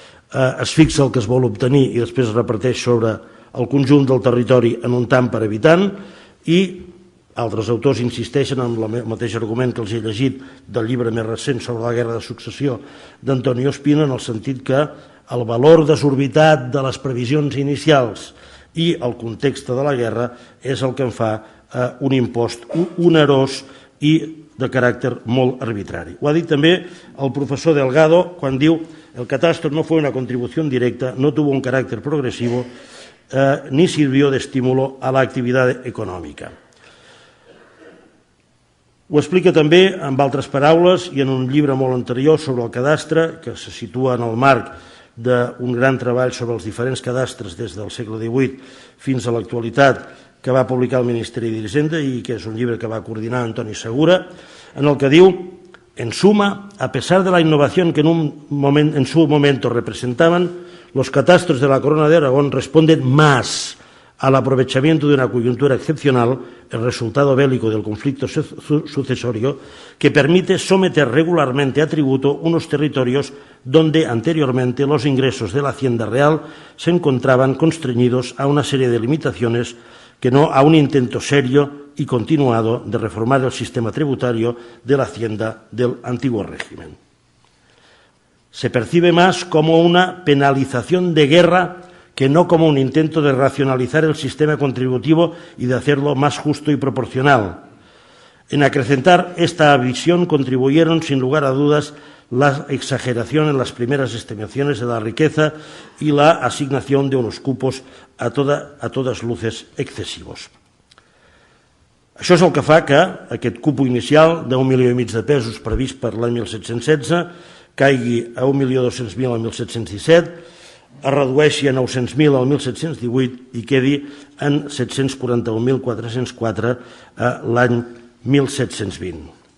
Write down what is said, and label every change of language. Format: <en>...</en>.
<ca>es fixa el que es vol obtenir i després es reparteix sobre el conjunt del territori en un tant per habitant, i altres autors insisteixen en el mateix argument que els he llegit del llibre més recent sobre la Guerra de Successió d'Antonio Espino, en el sentit que el valor desorbitat de les previsions inicials i el context de la guerra és el que en fa un impost onerós i de caràcter molt arbitrari. Ho ha dit també el professor Delgado quan diu:</ca> <es>el catastro no fue una contribución directa, no tuvo un carácter progresivo, ni sirvió de estímulo a la actividad econòmica.</es> <ca>Ho explica també, amb altres paraules, i en un llibre molt anterior sobre el cadastre, que se situa en el marc d'un gran treball sobre els diferents cadastres des del segle XVIII fins a l'actualitat, que va publicar el Ministeri d'Hisenda i que és un llibre que va coordinar Antoni Segura, en el que diu:</ca> <es>en suma, a pesar de la innovación que en su momento representaban, los catastros de la Corona de Aragón responden más al aprovechamiento de una coyuntura excepcional, el resultado bélico del conflicto sucesorio, que permite someter regularmente a tributo unos territorios donde anteriormente los ingresos de la Hacienda Real se encontraban constreñidos a una serie de limitaciones que no a un intento serio y continuado de reformar el sistema tributario de la Hacienda del antiguo régimen. Se percibe más como una penalización de guerra que no como un intento de racionalizar el sistema contributivo y de hacerlo más justo y proporcional. En acrecentar esta visión contribuyeron, sin lugar a dudas, la exageración en las primeras estimaciones de la riqueza y la asignación de unos cupos a totes luces excessivos.</es> <ca>Això és el que fa que aquest cupo inicial d'1,5 milió de pesos previst per l'any 1716 caigui a 1.200.000 al 1717, es redueixi a 900.000 al 1718 i quedi en 741.404 l'any 1720.</ca>